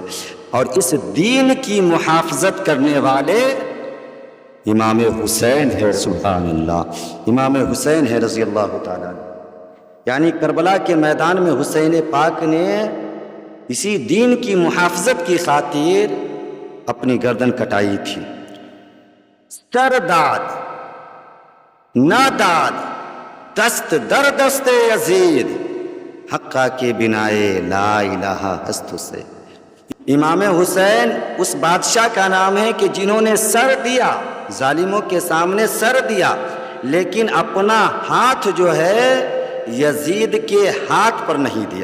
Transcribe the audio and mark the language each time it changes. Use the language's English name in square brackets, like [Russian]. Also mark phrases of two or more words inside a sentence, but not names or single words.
[Urdu] اور اس دین کی محافظت کرنے والے امام حسین ہے۔ [Arabic] سبحان اللہ، [Urdu] امام حسین ہے [Arabic] رضی اللہ تعالیٰ عنہ۔ [Urdu] یعنی کربلا کے میدان میں حسین پاک نے اسی دین کی محافظت کی خاطر اپنی گردن کٹائی تھی۔ [Persian] سرداد ناداد دست در دست یزید، حقہ کے بنائے لا الہ ہست حسین۔ [Urdu] امام حسین اس بادشاہ کا نام ہے کہ جنہوں نے سر دیا، ظالموں کے سامنے سر دیا، لیکن اپنا ہاتھ جو ہے یزید کے ہاتھ پر نہیں دیا۔